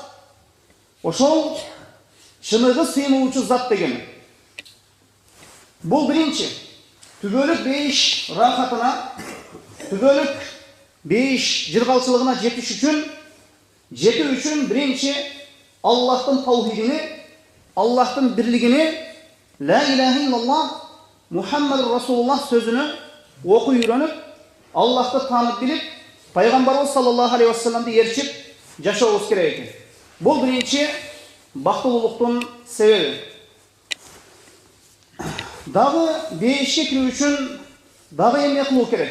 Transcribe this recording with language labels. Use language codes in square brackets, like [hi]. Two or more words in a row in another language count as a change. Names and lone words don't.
[ky] Ошол чыныгы сыйынуучу зат дегени. Бул биринчи түбөлүк бейиш рахатына, түбөлүк бейиш жыргалчылыгына жетүү үчүн биринчи Аллахтын таухидини, Аллахтын бирлигини, [ar] لا إله إلا الله محمد رسول الله [ky] сөзүнө окуп үйрөнүп, Аллахты таанып билип, пайгамбарыбыз [ar] صلى الله عليه وسلمды [ky] ээрчип жашообуз керек экен. Бул биринчи бактылуулуктун себеби. Дагы бейишке кирүү үчүн дагы эмне кылуу керек?